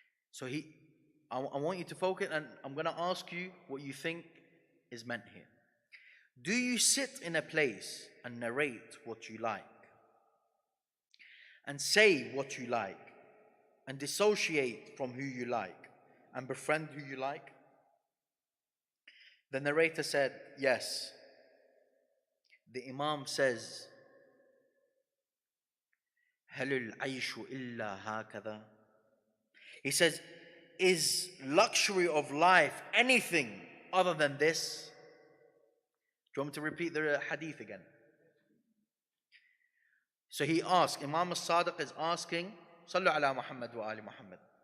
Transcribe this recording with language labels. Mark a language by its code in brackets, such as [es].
[en] So I want you to focus, and I'm going to ask you what you think is meant here. Do you sit in a place and narrate what you like, and say what you like, and dissociate from who you like, and befriend who you like? The narrator said, yes. The Imam says, [ar] هل العيش إلا هكذا? [en] He says, is luxury of life anything other than this? Do you want me to repeat the hadith again? So he asked, Imam al-Sadiq is asking, [ar] Sallu ala Muhammad wa ali Muhammad.